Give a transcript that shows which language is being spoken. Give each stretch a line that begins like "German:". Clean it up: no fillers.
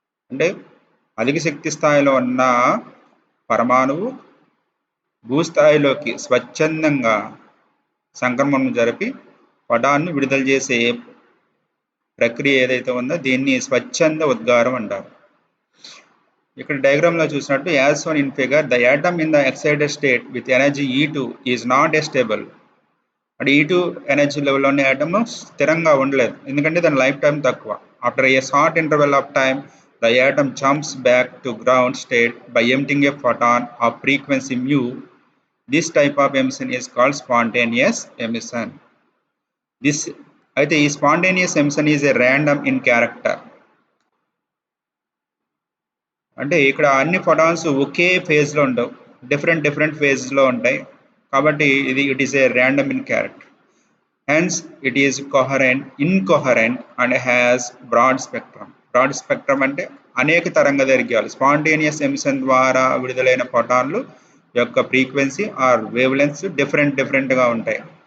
Telugu: అంటే అధిక శక్తి స్థాయిలో ఉన్న పరమాణువు భూస్థాయిలోకి స్వచ్ఛందంగా సంక్రమణం జరిపి ఫోటాన్ను విడుదల చేసే ప్రక్రియ ఏదైతే ఉందో దీన్ని స్వచ్ఛంద ఉద్గారం అంటారు. ఇక్కడ డయాగ్రామ్లో చూసినట్టు
English: As shown in figure the atom in the excited state with energy E2 is not a stable.
Telugu: అంటే E2 ఎనర్జీ లెవెల్లో ఉన్న యాటమ్ స్థిరంగా ఉండలేదు, ఎందుకంటే దాని లైఫ్ టైం తక్కువ.
English: After a short interval of time the atom jumps back to ground state by emitting a photon of frequency mu. This type of emission is called spontaneous emission. This spontaneous emission is a random in character.
Telugu: అంటే ఇక్కడ అన్ని photons ఒకే ఫేజ్లో ఉండవు, different ఫేజ్లో ఉంటాయి.
English: కాబట్టి it is a random in character. Hence it is incoherent and has broad spectrum.
Telugu: Broad spectrum అంటే అనేక తరంగ దైర్ఘ్యాలు. స్పాంటేనియస్ ఎమిషన్ ద్వారా విడుదలైన ఫోటాన్లు యొక్క ఫ్రీక్వెన్సీ ఆర్ వేవ్ లెన్స్ డిఫరెంట్గా ఉంటాయి.